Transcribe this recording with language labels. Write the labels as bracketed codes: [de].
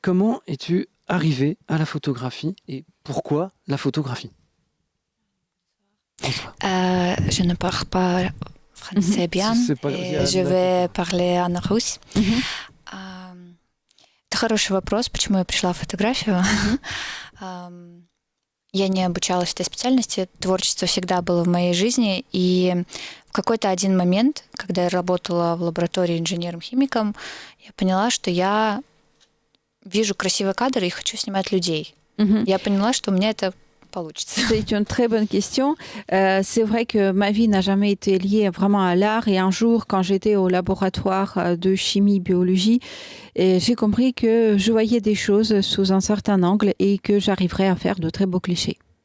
[fr] Comment es-tu arrivé à la photographie et pourquoi la photographie? Je ne parle pas français bien, et je vais parler en руsse. [ru] Это хороший вопрос, почему я пришла в фотографию. Я не обучалась этой специальности, творчество всегда было в моей жизни, и в какой-то один момент, когда я работала в лаборатории инженером-химиком, я поняла, что я вижу красивые кадры и хочу снимать людей. Я поняла, что у меня это получится. [fr] C'est une très bonne question. C'est vrai que ma vie n'a jamais été liée vraiment à l'art. Et un jour, quand j'étais au laboratoire de chimie-biologie, j'ai compris que je voyais des choses sous un certain angle et que j'arriverais à faire de très beaux clichés.